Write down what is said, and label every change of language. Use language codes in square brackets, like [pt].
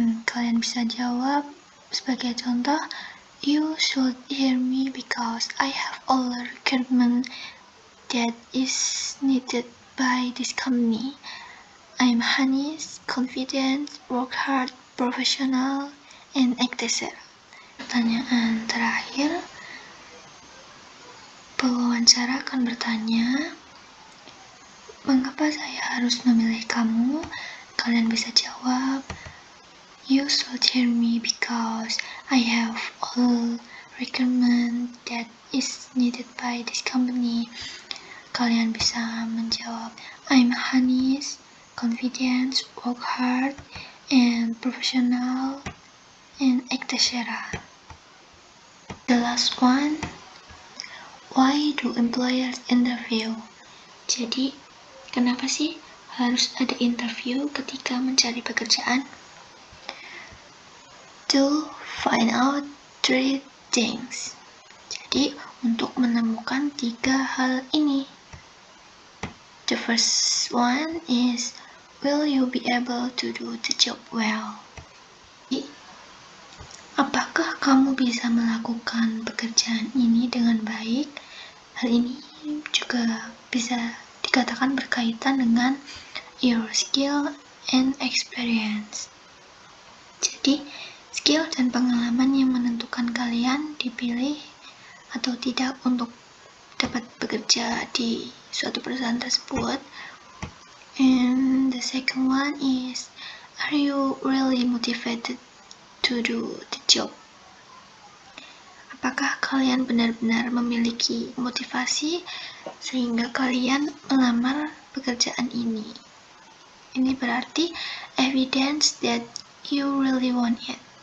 [id] Kalian bisa jawab sebagai contoh, [en] you should hear me because I have all the requirement that is needed by this company. I'm honest, confident, work hard, professional, and etc. [id] Pertanyaan terakhir, pewawancara akan bertanya, mengapa saya harus memilih kamu? Kalian bisa jawab, [en] you should hear me because I have all requirement that is needed by this company. [id] Kalian bisa menjawab, [en] I'm honest, confident, work hard, and professional, and etc. The last one, why do employers interview? [id] Jadi, kenapa sih harus ada interview ketika mencari pekerjaan? [en] To find out 3 things. [id] Jadi, untuk menemukan 3 hal ini. [en] The first one is, will you be able to do the job well? [id] Jadi, apakah kamu bisa melakukan pekerjaan ini dengan baik? Hal ini juga bisa dikatakan berkaitan dengan [en] your skill and experience. [id] Jadi, skill dan pengalaman yang menentukan kalian dipilih atau tidak untuk dapat bekerja di suatu perusahaan tersebut. [en] And the second one is, are you really motivated to do the job? [id] Apakah kalian benar-benar memiliki motivasi sehingga kalian melamar pekerjaan ini? Ini berarti [en] evidence that you really want it.